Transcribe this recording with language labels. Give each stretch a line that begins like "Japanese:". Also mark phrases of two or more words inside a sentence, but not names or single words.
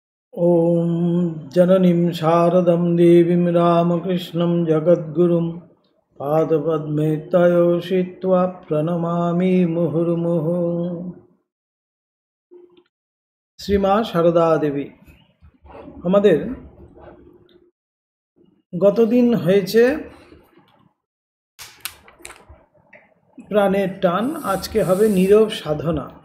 Sanskrit: ॐ जननीं शारदं देवीं रामकृष्णं जगद्गुरुं पादपद्मे तयोषित्वा प्रणमामि मुहुर्मुहुः।
Bangla: শ্রীমা সারদা দেবী আমাদের গতদিন হয়েছে প্রাণের টান, আজকে হবে নীরব সাধনা।